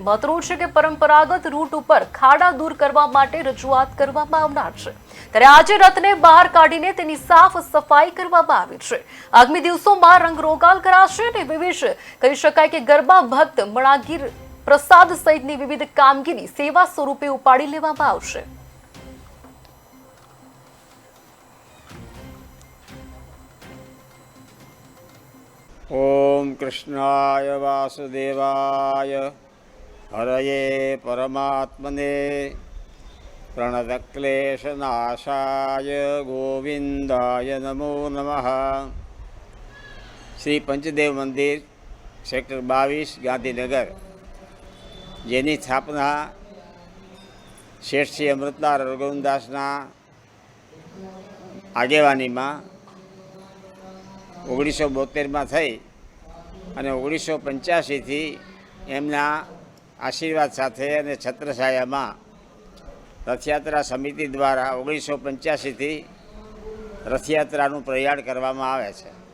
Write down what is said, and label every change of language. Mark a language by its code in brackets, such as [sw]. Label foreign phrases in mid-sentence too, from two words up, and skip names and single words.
[gu] મહત્વનું છે કે પરંપરાગત રૂટ ઉપર ખાડા દૂર કરવા માટે રજૂઆત કરવામાં આવનાર છે, ત્યારે આજે રથને બહાર કાઢીને તેની સાફ સફાઈ કરવામાં આવી છે। આગામી દિવસોમાં રંગરોગાલ કરાશે અને વિવિધ કહી શકાય કે ગરબા ભક્ત મણાગીર પ્રસાદ સહિતની વિવિધ કામગીરી સેવા સ્વરૂપે ઉપાડી લેવામાં આવશે। [sa] ओम कृष्णाय वासुदेवाय हरये परमात्मने प्रणतक्लेशनाशाय गोविंदाय नमो नमः। [gu] श्री पंचदेव मंदिर सेक्टर 22 गांधीनगर, જેની સ્થાપના શેઠ શ્રી અમૃતલાલ રઘુવંશદાસના આગેવાનીમાં 1972માં થઈ અને 1985થી એમના આશીર્વાદ સાથે અને છત્રછાયામાં રથયાત્રા સમિતિ દ્વારા 1985થી રથયાત્રાનું પ્રયાણ કરવામાં આવે છે।